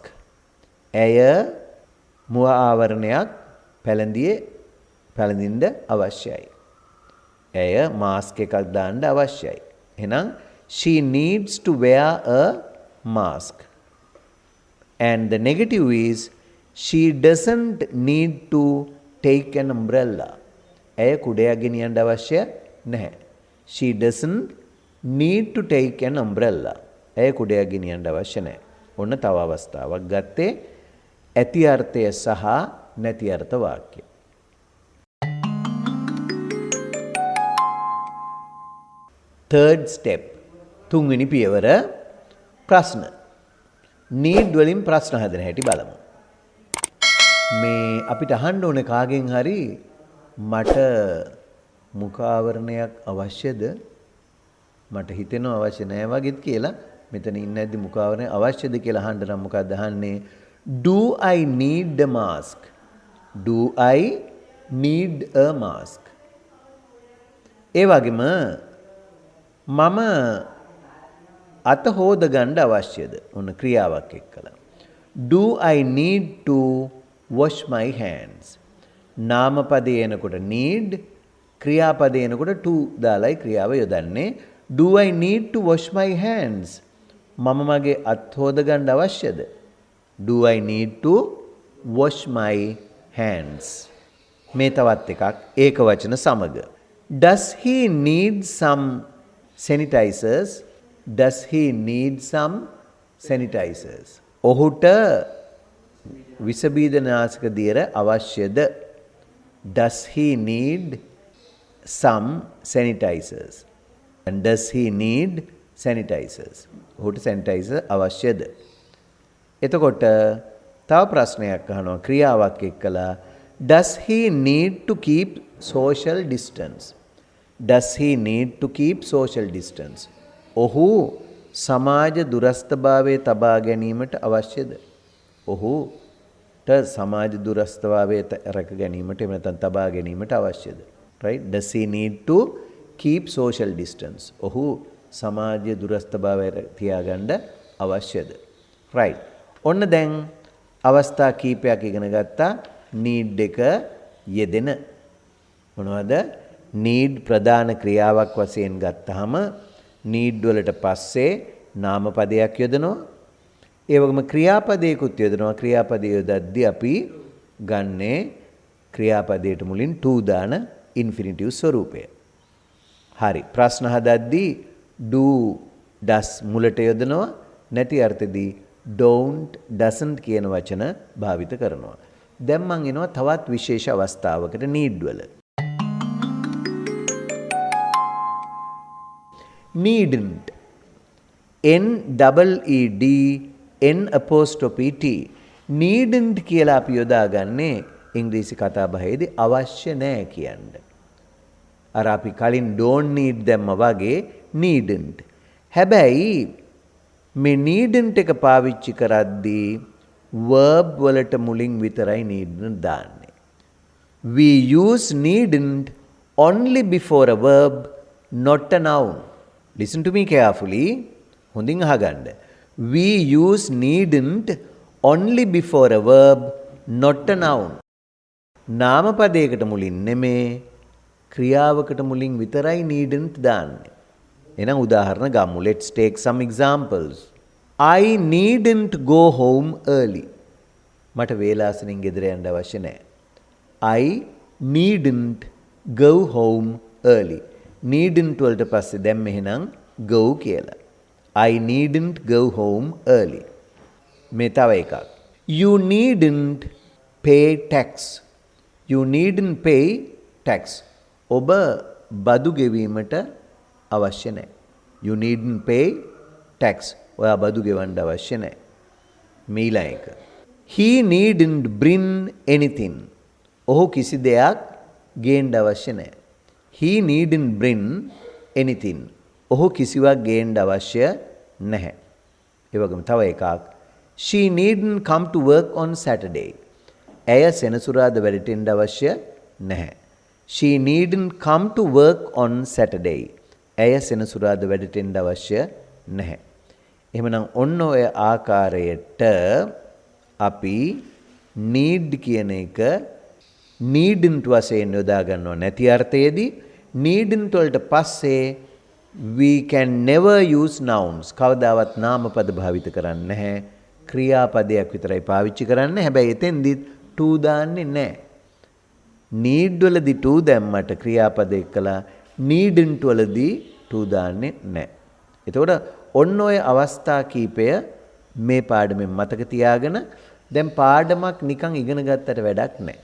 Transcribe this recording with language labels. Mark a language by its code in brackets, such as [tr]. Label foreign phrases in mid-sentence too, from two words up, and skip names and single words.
[si] ඇය මුව ආවරණයක් පැළඳින්න අවශ්‍යයි. ඇය මාස්ක් එකක් දාන්න අවශ්‍යයි. [en] එහෙනම් she needs to wear a mask. And the negative is she doesn't need to take an umbrella. [si] ඇය කුඩයක් ගෙනියන්න අවශ්‍ය නැහැ. [en] She doesn't need to take an umbrella. [si] ඇය කුඩයක් ගෙනියන්න අවශ්‍ය නැහැ. ඔන්න තව අවස්ථාවක් ගත්තේ ඇති අර්ථය සහ නැති අර්ථ වාක්‍ය. [en] Third step. [si] තුන්වෙනි පියවර ප්‍රශ්න. need වලින් ප්‍රශ්න හදන හැටි බලමු. මේ අපිට අහන්න ඕනේ කාගෙන් හරි මට මුඛාවරණයක් අවශ්‍යද? මට හිතෙනවා අවශ්‍ය නැහැ වගේත් කියලා. මෙතන ඉන්නේද්දි මුඛාවරණය අවශ්‍යද කියලා අහන්න නම් මොකක්ද අහන්නේ? [en] Do I need a mask? Do I need a mask? [si] ඒ වගේම මම අත හොද ගන්න අවශ්‍යද? ඔන්න ක්‍රියාවක් එක්කලා. [en] Do I need to wash my hands? [si] නාමපදයේ එනකොට need, ක්‍රියාපදයේ එනකොට to දාලයි ක්‍රියාව යොදන්නේ. [en] Do I need to wash my hands? [si] මම මගේ අත් හොද ගන්න අවශ්‍යද? [en] Do I need to wash my hands? [si] මේ තවත් එකක් ඒක වචන සමග. [en] Does he need some sanitizers? Does he need some sanitizers? [si] ඔහුට විස බීජනාශක දියර අවශ්‍යද? [en] Does he need some sanitizers? And does he need sanitizers? [si] ඔහුට sanitizer අවශ්‍යද? එතකොට තව ප්‍රශ්නයක් අහනවා ක්‍රියාවක් එක්කලා. [en] Does he need to keep social distance? Does he need to keep social distance? [si] ඔහු සමාජ දුරස්ථභාවයේ තබා ගැනීමට අවශ්‍යද? ඔහුට සමාජ දුරස්ථභාවයේ රැක ගැනීමට එහෙම නැත්නම් තබා ගැනීමට අවශ්‍යද? [en] Right? Does he need to keep social distance? [si] ඔහු සමාජ දුරස්ථභාවය තියාගන්න අවශ්‍යද? Right. ඔන්න දැන් අවස්ථා කීපයක් ඉගෙන ගත්තා need එක යෙදෙන. මොනවද? need ප්‍රධාන ක්‍රියාවක් වශයෙන් ගත්තාම need වලට පස්සේ නාමපදයක් යොදනවා. ඒ වගේම ක්‍රියාපදයකුත් යොදනවා. ක්‍රියාපදය යොදද්දී අපි ගන්නේ ක්‍රියාපදයට මුලින් to දාන ඉන්ෆිනිටිව් ස්වරූපය. හරි. ප්‍රශ්න හදද්දී [en] do does [si] මුලට යොදනවා. නැති අර්ථෙදී [en] don't doesn't [si] කියන වචන භාවිත කරනවා. දැන් මම එනවා තවත් විශේෂ අවස්ථාවකට need වල. [en] needn't n double e d n apostrophe t needn't [si] කියලා අපි යොදාගන්නේ ඉංග්‍රීසි කතා බහේදී අවශ්‍ය නැහැ කියන්නේ. අර අපි කලින් [en] don't need [si] දැම්ම වගේ needn't. හැබැයි මේ needn't එක පාවිච්චි කරද්දී verb වලට මුලින් විතරයි needn't දාන්නේ. [en] We use needn't only before a verb, not a noun. Listen to me carefully. [si] හොඳින් අහගන්න. [en] We use needn't only before a verb, not a noun. [si] නාමපදයකට මුලින් නෙමේ ක්‍රියාවකට මුලින් විතරයි needn't දාන්නේ. එහෙනම් උදාහරණ ගමු. [en] Let's take some examples. I needn't go home early. [si] මට වේලාසනින් ගෙදර යන්න අවශ්‍ය නැහැ. [en] I needn't go home early. [si] needn't වලට පස්සේ දැන් මෙහෙනම් go කියලා. [en] I needn't go home early. [si] මේ තව එකක්. [en] You needn't pay tax. You needn't pay tax. [si] ඔබ බදු ගෙවීමට අවශ්‍ය නැහැ. [en] You needn't pay tax. [si] ඔයා බදු ගෙවන්න අවශ්‍ය නැහැ. මීලා එක. [en] He needn't bring anything. [si] ඔහු කිසි දෙයක් ගේන්න අවශ්‍ය නැහැ. [en] He needn't bring anything. [si] ඔහු කිසිවක් ගේන්න අවශ්‍ය නැහැ. ඒ වගේම තව එකක්. [en] She needn't come to work on Saturday. [si] ඇය සෙනසුරාදා වැඩට එන්න අවශ්‍ය නැහැ. [en] She needn't come to work on Saturday. [si] ඇය සෙනසුරාදා වැඩට එන්න අවශ්‍ය නැහැ. එහෙමනම් ඔන්න ඔය ආකාරයට අපි need කියන එක needn't වශයෙන් යොදා ගන්නව නැති අර්ථයේදී needn't වලට පස්සේ [en] we can never use nouns. [si] කවදාවත් නාමපද භාවිත කරන්නේ නැහැ. ක්‍රියාපදයක් විතරයි පාවිච්චි කරන්නේ. හැබැයි එතෙන්දිත් to දාන්නේ නැහැ. need වලදී to දැම්මට ක්‍රියාපද එක්කලා needn't වලදී to දාන්නේ නැහැ. එතකොට ඔන්න ඔය අවස්ථා කීපය මේ පාඩමෙන් මතක තියාගෙන දැන් පාඩමක් නිකන් ඉගෙන ගත්තට වැඩක් නැහැ.